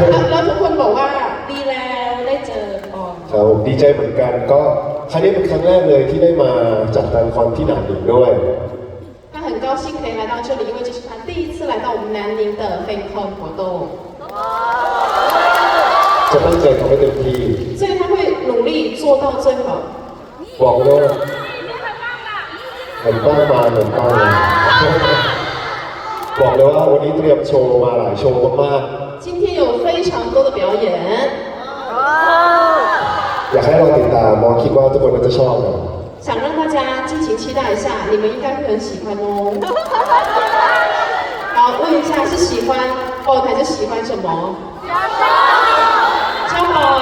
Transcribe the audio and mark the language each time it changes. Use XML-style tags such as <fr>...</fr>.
<th>แล้วทุกคนบอกว่าดีแล้วได้เจอก่อน ครับผมดีใจเหมือนกันก็ครั้งนี้เป็นครั้งแรกเลยที่ได้มาจัดการคอนที่หนานหนิงด้วย</th> <zh>他很高兴可以来到这里因为这是他第一次来到我们南宁的飞空活动</zh> <th>จะตั้งใจทำให้เต็มที่</th> <zh>所以他会努力做到最好</zh> <th>บอกเลยว่าเหมือนป้ามาเหมือนป้าเลยบอกเลยว่าวันนี้เตรียมโชว์มาหลายโชว์มาก</th> <zh>今天有非常多的表演</zh> <th>อยากให้เราติดตามมองคิดว่าทุกคนจะชอบนะ</th> <zh>想让大家敬请期待一下你们应该会很喜欢哦好问一下是喜欢哦还是喜欢什么交本</zh>